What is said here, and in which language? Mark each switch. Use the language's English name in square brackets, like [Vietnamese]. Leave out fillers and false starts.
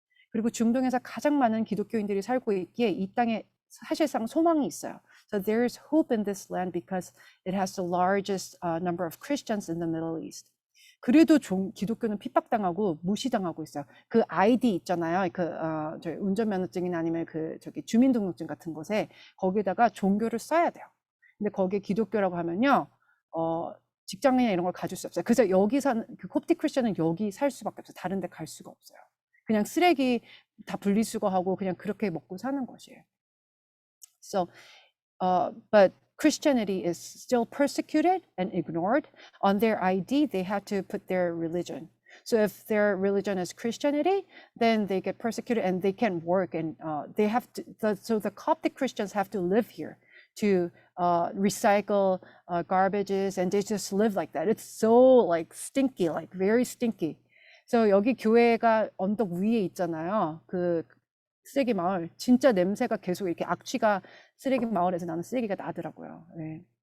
[Korean] 그리고 중동에서 가장 많은 기독교인들이 살고 있기에 이 땅에 사실상 소망이 있어요. [English] So there is hope in this land because it has the largest number of Christians in the Middle East. [Korean] 그래도 기독교는 핍박당하고 무시당하고 있어요. 그 아이디 있잖아요. 저희 운전면허증이나 아니면 주민등록증 같은 곳에 거기에다가 종교를 써야 돼요. 근데 거기에 기독교라고 하면요, 직장이나 이런 걸 가질 수 없어요. 그래서 여기 사는 그 콥틱 크리스천은 여기 살 수밖에 없어요. 다른 데 갈 수가 없어요. 그냥 쓰레기 다 분리수거하고 그냥 그렇게 먹고 사는 것이에요. [English] So, but Christianity is still persecuted and ignored. On their ID, they have to put their religion. So if their religion is Christianity, then they get persecuted and they can't work, and they have to. So the Coptic Christians have to live here to recycle garbages, and they just live like that. It's so like stinky, like very stinky. [Korean] So 여기 교회가 언덕 위에 있잖아요. 그 쓰레기 마을, 진짜 냄새가 계속 이렇게 악취가 쓰레기 마을에서 나는 쓰레기가 나더라고요. 네.